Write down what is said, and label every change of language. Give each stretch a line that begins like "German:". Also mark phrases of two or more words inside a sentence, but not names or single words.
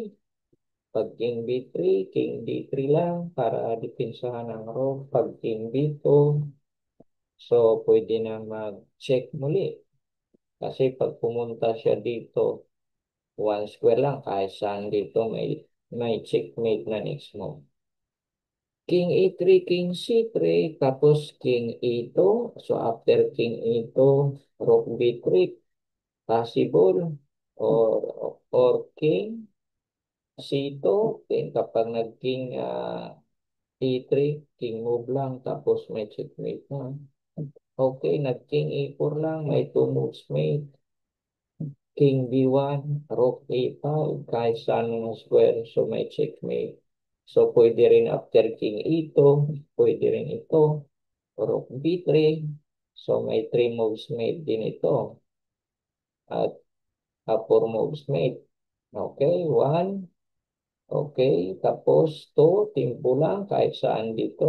Filipino: Pag king b3, king d3 lang para depensahan ang rook. Pag king b2, so pwede na mag-check muli. Kasi pag pumunta siya dito,
English: one square
Filipino: lang, kahit saan dito may checkmate na next mo. King e3, king c3, tapos king e2.
English: So after king e2, rook b3, possible. Or king c2, then
Filipino: kapag nag-king e3,
English: king move
Filipino: lang, tapos may checkmate na. Okay, nag-king e4 lang, may
English: two moves made. King b1, rook a5,
Filipino: kahit saan ng square, so may checkmate. So, pwede rin
English: after king e2,
Filipino: pwede rin ito,
English: rook b3,
Filipino: so may
English: 3 moves made
Filipino: din ito, at
English: 4 moves made.
Filipino: Okay, 1, okay, tapos 2, timpo lang, kahit saan dito.